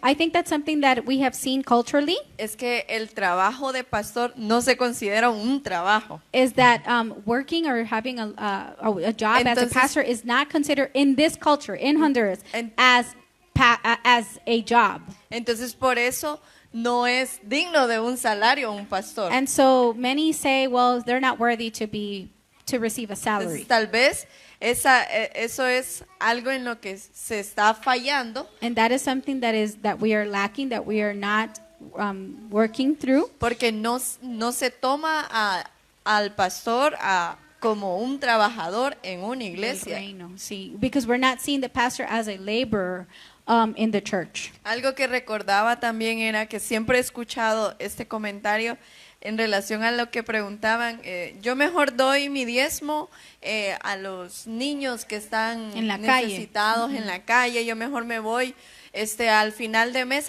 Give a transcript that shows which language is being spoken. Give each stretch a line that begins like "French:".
English: I think that's something that we have seen culturally
Spanish: es que el trabajo de pastor no se considera un trabajo.
English: is that working or having a job as a
Spanish: Entonces-
English: pastor is not considered in this culture in Honduras
Spanish: En-
English: as a job.
Spanish: Entonces por eso no es digno de un salario un pastor.
English: And so many say, well, they're not worthy to receive a
Spanish: Entonces,
English: salary.
Spanish: tal vez eso es algo en lo que se está fallando,
English: And that is something that we are lacking, that we are not working through,
Spanish: porque no se toma al pastor como un trabajador en una iglesia. El reino, sí,
English: because we're not seeing the pastor as a laborer in the church.
Spanish: Algo que recordaba también era que siempre he escuchado este comentario en relación a lo que preguntaban. Yo mejor doy mi diezmo a los niños que están En la calle. necesitados en la calle. Yo mejor me voy al final de mes.